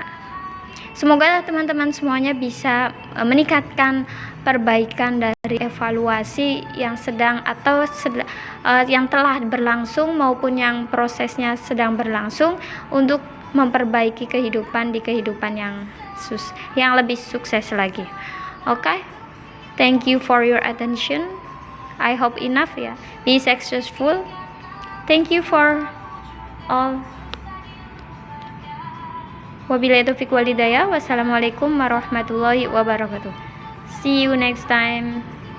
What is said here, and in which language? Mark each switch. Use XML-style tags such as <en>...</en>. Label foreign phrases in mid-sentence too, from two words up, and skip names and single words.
<id>Semoga teman-teman semuanya bisa meningkatkan perbaikan dari evaluasi yang sedang atau yang telah berlangsung maupun yang prosesnya sedang berlangsung untuk memperbaiki kehidupan di kehidupan yang lebih sukses lagi.</id> <en>Okay? Thank you for your attention. I hope enough ya. Be successful. Thank you for all.</en> <ar>وبالله التوفيق والهداية. والسلام عليكم ورحمة الله وبركاته.</ar> <en>See you next time.</en>